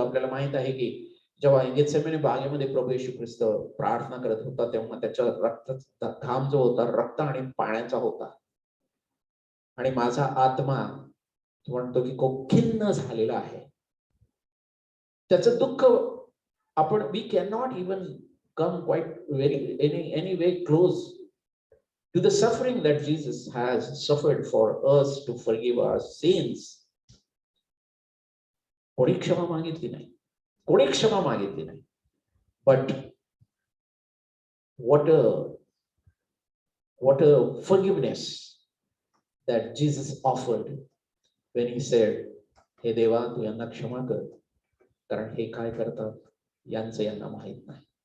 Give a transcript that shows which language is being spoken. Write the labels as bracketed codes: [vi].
[mr] आपल्याला माहित आहे की जेव्हा गेत्सेमने बागेमध्ये प्रभू येशू ख्रिस्त प्रार्थना करत होता तेव्हा त्याच्या रक्ताचा घाम जो होता रक्त आणि पाण्याचा होता, आणि माझा आत्मा म्हणतो की खूप खिन्न झालेला आहे. त्याचं दुःख आपण [en] We can not even come quite very any way close to the suffering that Jesus has suffered for us to forgive our sins. [mr] कोणी क्षमा मागितली नाही, कोणी क्षमा मागितली नाही. [en] But what a forgiveness that Jesus offered when he said, [mr] हे देवा तू यांना क्षमा कर, कारण हे काय करतात यांचं यांना माहित नाही.